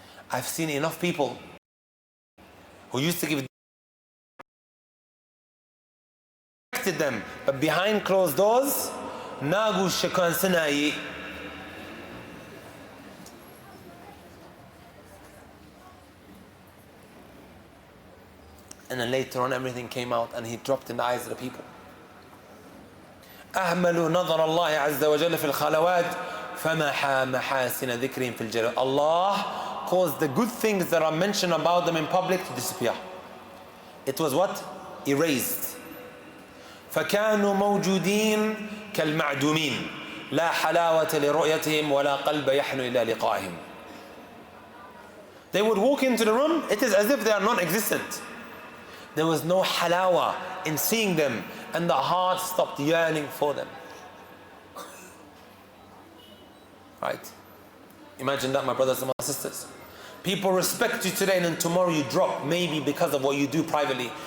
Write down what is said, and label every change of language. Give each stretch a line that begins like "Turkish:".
English: I've seen enough people who used to give them, but behind closed doors, nagu shakan sanayi. And then later on everything came out and he dropped in the eyes of the people.
Arabic: أهملوا نظر الله عز وجل في الخلوات فمحى محاسن ذكرهم في الجلال.
English: Allah caused the good things that are mentioned about them in public to disappear. It was what? Erased.
Arabic: فكانوا موجودين كالمعدومين لا حلاوة لرؤيتهم ولا قلب يحن إلى لقائهم.
English: They would walk into the room, it is as if they are non-existent. There was no halawa in seeing them, and the heart stopped yearning for them. Right? Imagine that, my brothers and my sisters. People respect you today and then tomorrow you drop, maybe because of what you do privately.